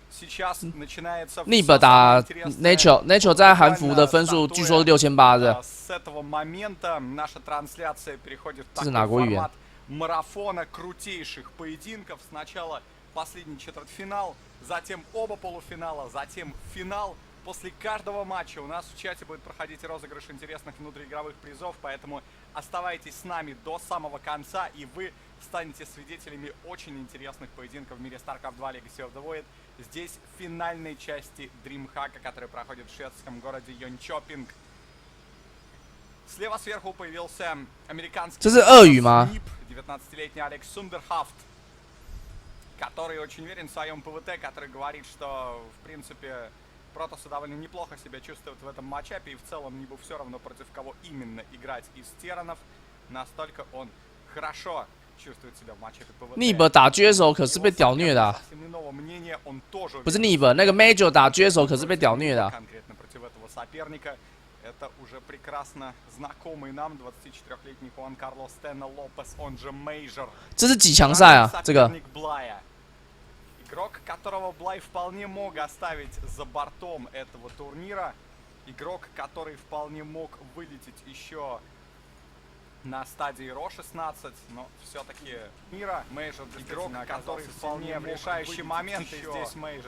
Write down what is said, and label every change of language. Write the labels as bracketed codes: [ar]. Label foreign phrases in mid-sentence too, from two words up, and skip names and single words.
[zh] Neeb 打 Nature 在韩服的分数据说是6800的。这是哪国语言？ [ru] марафона крутейших поединков. Сначала последний четвертьфинал, затем оба полуфинала, затем финал. После каждого матча у нас в чате будет проходить розыгрыш интересных внутриигровых призов, поэтому оставайтесь с нами до самого конца, и вы станете свидетелями очень интересных поединков в мире StarCraft 2 Legacy of the Void. Здесь в финальной части DreamHack, которая проходит в шведском городе Йончопинг. Слева сверху появился американский... [zh] 这是俄语吗？ [ru] 19-летний Алекс Сундерхафт, который очень уверен в своем ПВТ, который говорит, что, в принципе, Протосы довольно неплохо себя чувствуют в этом матчапе, и в целом Нибу все равно против кого именно играть из Теранов. Настолько он хорошо чувствует себя в матчапе ПВТ. [zh] Neeb 打狙手可是被屌虐的、啊，不是 Neeb 那个 Major 打狙手可是被屌虐的、啊。 [ru] конкретно против этого соперника. Это уже прекрасно знакомый нам 24-летний Хуан Карлос Тена Лопес, он же Мейджор. [zh] 这是几强赛啊？这个 [ru] игрок, которого Блай вполне мог оставить за бортом этого турнира. Игрок, который вполне мог вылететь еще на стадии Ро-16, но все-таки мира. Мейджор, игрок, который вполне в решающие моменты здесь Мейджор.